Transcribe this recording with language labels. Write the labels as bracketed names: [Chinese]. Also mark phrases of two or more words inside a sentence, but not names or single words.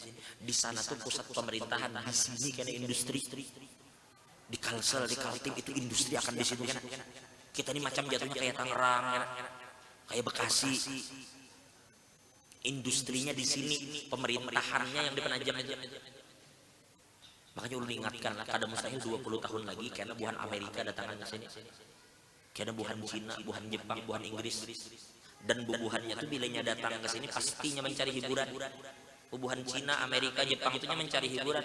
[Indonesian] Di sana tuh pusat pemerintahan, di sini karena industri. Di Kalsel, di Kaltim itu industri akan di situ kan. Kita ini macam jatuhnya kayak Tangerang, kayak Bekasi. Industrinya di sini, pemerintahannya yang di Penajam aja. [Banjar] Makanya ulun ingatkan lah, kada mustahil 20 tahun lagi karena buhan Amerika datangan ke sini. Karena buhan Cina, buhan Jepang, buhan Inggris. Dan bubuhannya tuh bilanya datang ke sini pastinya mencari hiburan. Bubuhan Cina, Amerika, Jepang itunya mencari hiburan.